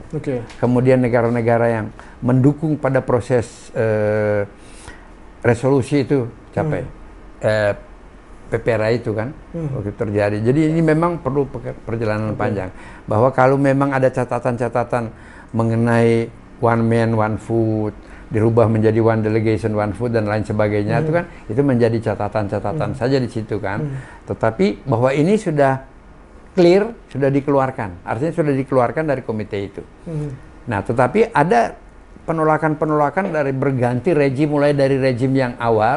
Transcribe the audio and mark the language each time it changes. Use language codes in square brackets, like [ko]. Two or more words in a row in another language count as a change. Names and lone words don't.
[id] Kemudian negara-negara yang mendukung pada proses resolusi itu capai. PPRA itu kan waktu terjadi. Jadi ini memang perlu perjalanan panjang. Bahwa kalau memang ada catatan-catatan mengenai [en] one man one food, [id] dirubah menjadi [en] one delegation, one vote [id] dan lain sebagainya itu kan itu menjadi catatan-catatan saja di situ kan. Tetapi bahwa ini sudah clear, sudah dikeluarkan. Artinya sudah dikeluarkan dari komite itu. Nah, tetapi ada penolakan-penolakan dari berganti rejim, mulai dari rejim yang awal.